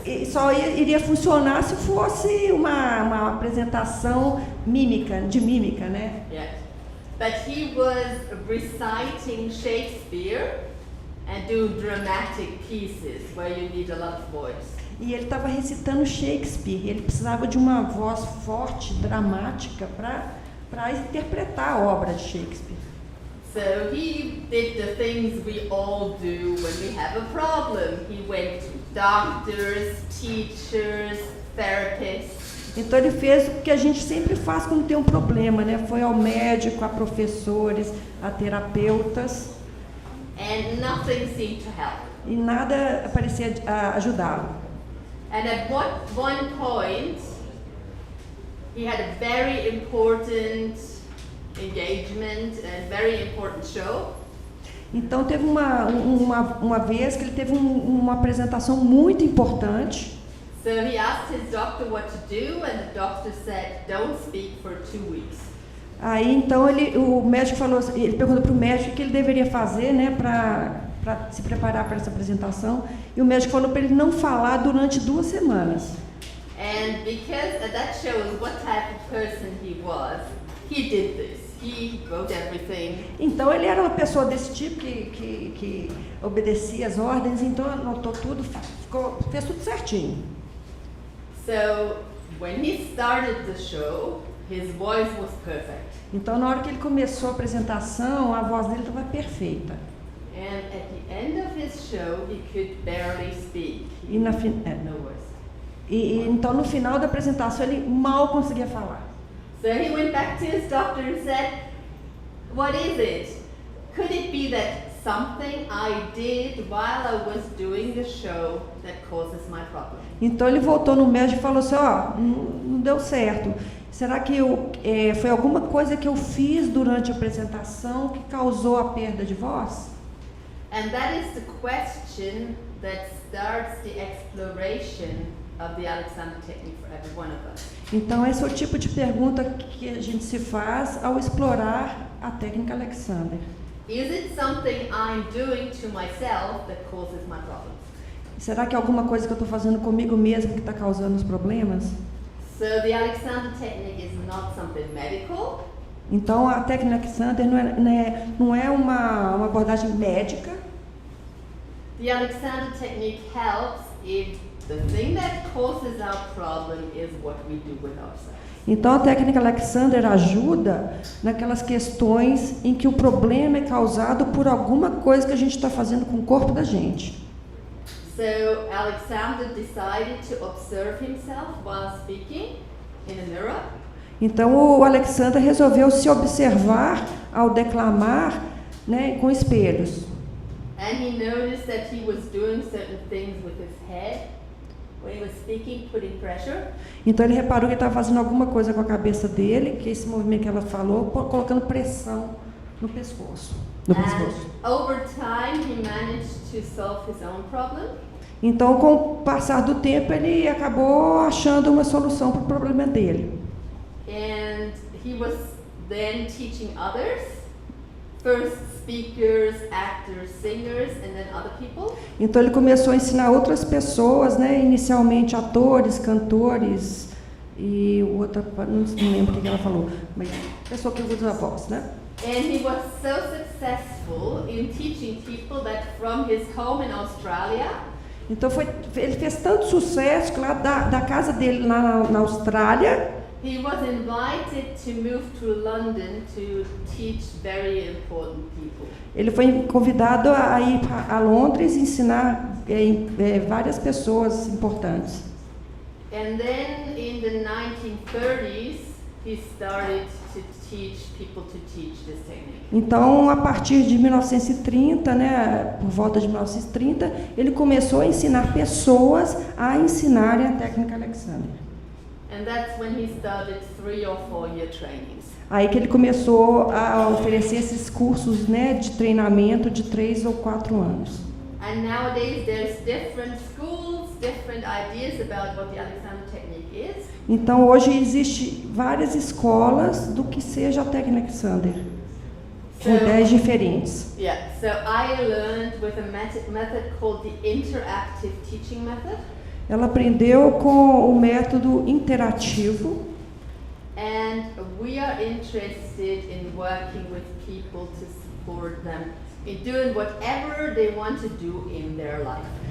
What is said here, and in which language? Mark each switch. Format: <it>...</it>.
<pt>Só iria funcionar se fosse uma apresentação de mímica, né?</pt> <en>Yeah. But he was reciting Shakespeare and doing dramatic pieces where you need a lot of voice.</en> <pt>E ele estava recitando Shakespeare. Ele precisava de uma voz forte, dramática, para interpretar a obra de Shakespeare.</pt> <en>So he did the things we all do when we have a problem. He went to doctors, teachers, therapists.</en> <pt>Então ele fez o que a gente sempre faz quando tem um problema, né? Foi ao médico, a professores, a terapeutas.</pt> <en>And nothing seemed to help.</en> <pt>E nada parecia ajudá-lo.</pt> <en>And at one point, he had a very important engagement and very important show.</en> <pt>Então teve uma vez que ele teve uma apresentação muito importante.</pt> <en>So he asked his doctor what to do, and the doctor said, "Don't speak for 2 weeks."</en> <pt>Aí então o médico falou, ele perguntou para o médico o que ele deveria fazer, né, para se preparar para essa apresentação. E o médico falou para ele não falar durante 2 semanas.</pt> <en>And because that shows what type of person he was, he did this. He wrote everything.</en> <pt>Então ele era uma pessoa desse tipo que obedecia as ordens, então anotou tudo, fez tudo certinho.</pt> <en>So when he started the show, his voice was perfect.</en> <pt>Então, na hora que ele começou a apresentação, a voz dele estava perfeita.</pt> <en>And at the end of his show, he could barely speak.</en> <pt>E na</pt> <en>No words.</en> <pt>então, no final da apresentação, ele mal conseguia falar.</pt> <en>So he went back to his doctor and said, "What is it? Could it be that something I did while I was doing the show that causes my problem?"</en> <pt>Então, ele voltou no médico e falou assim, não deu certo. Será que foi alguma coisa que eu fiz durante a apresentação que causou a perda de voz?</pt> <en>And that is the question that starts the exploration of the Alexander technique for every one of us.</en> <pt>Então, esse é o tipo de pergunta que a gente se faz ao explorar a técnica Alexander.</pt> <en>Is it something I'm doing to myself that causes my problems?</en> <pt>Será que é alguma coisa que eu estou fazendo comigo mesmo que está causando os problemas?</pt> <en>So the Alexander technique is not something medical.</en> <pt>Então, a técnica Alexander não é uma abordagem médica.</pt> <en>The Alexander technique helps if the thing that causes our problem is what we do with ourselves.</en> <pt>Então, a técnica Alexander ajuda naquelas questões em que o problema é causado por alguma coisa que a gente está fazendo com o corpo da gente.</pt> <en>So Alexander decided to observe himself while speaking in a mirror.</en> <pt>Então, o Alexander resolveu se observar ao declamar, né, com espelhos.</pt> <en>And he noticed that he was doing certain things with his head when he was speaking, putting pressure.</en> <pt>Então, ele reparou que ele estava fazendo alguma coisa com a cabeça dele, que é esse movimento que ela falou, colocando pressão no pescoço.</pt> <en>And over time, he managed to solve his own problem.</en> <pt>Então, com o passar do tempo, ele acabou achando uma solução para o problema dele.</pt> <en>And he was then teaching others, first speakers, actors, singers, and then other people.</en> <pt>Então, ele começou a ensinar outras pessoas, né? Inicialmente atores, cantores e outra, não lembro o que ela falou, mas pessoa que usa a voz, né?</pt> <en>And he was so successful in teaching people that from his home in Australia.</en> <pt>Então, ele fez tanto sucesso que lá da casa dele lá na Austrália,</pt> <en>He was invited to move to London to teach very important people.</en> <pt>ele foi convidado a ir a Londres e ensinar várias pessoas importantes.</pt> <en>And then in the 1930s, he started to teach people to teach this technique.</en> <pt>Então, a partir de 1930, né, por volta de 1930, ele começou a ensinar pessoas a ensinarem a técnica Alexander.</pt> <en>And that's when he started 3 or 4 year trainings.</en> <pt>Aí que ele começou a oferecer esses cursos, né, de treinamento de 3 ou 4 anos.</pt> <en>And nowadays there's different schools, different ideas about what the Alexander technique is.</en> <pt>Então, hoje existe várias escolas do que seja a técnica Alexander, com ideias diferentes.</pt> <en>Yeah, so I learned with a method called the interactive teaching method.</en> <pt>Ela aprendeu com o método interativo.</pt> <en>And we are interested in working with people to support them in doing whatever they want to do in their life.</en>